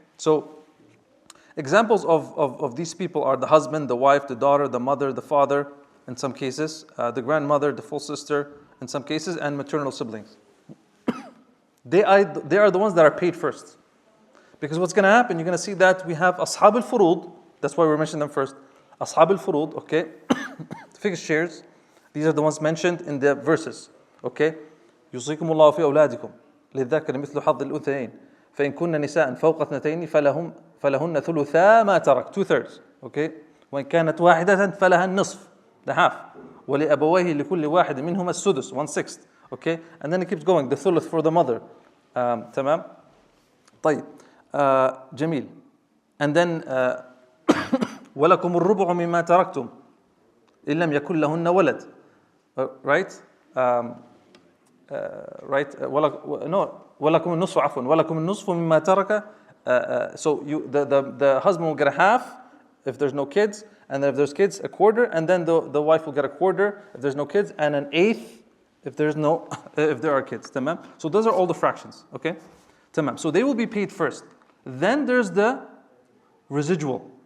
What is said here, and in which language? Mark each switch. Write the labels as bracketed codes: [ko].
[en] So examples of these people are the husband, the wife, the daughter, the mother, the father, in some cases, the grandmother, the full sister, in some cases, and maternal siblings. They are the ones that are paid first. Because what's going to happen, you're going to see that we have Ashab al-Furud, that's why we're mentioning them first. Ashab al-Furud, okay, fixed shares, these are the ones mentioned in the verses, okay. [ar] يوصيكم الله في أولادكم للذكر مثل حظ الأنثيين فإن كن نساء فوق اثنتين فلهن ثلثا ما ترك 2/3, okay. وإن كانت واحدة فلها النصف, [en] the half. [ar] ولأبويه لكل واحد منهما السدس, 1/6, okay. [en] And then it keeps going, the thuluth for the mother. [ar] تمام. طيب. جميل. [en] And then [ar] ولكم الربع مما تركتم إن لم يكن لهن ولد. [en] Right? Right? [ar] ولكم النصف عفوا ولكم النصف مما ترك. [en] So the husband will get a half if there's no kids, and then if there's kids, a quarter, and then the wife will get a quarter if there's no kids, and an eighth if there are kids. [ar] تمام. [en] So those are all the fractions. Okay. [ar] تمام. [en] So they will be paid first. Then there's the residual.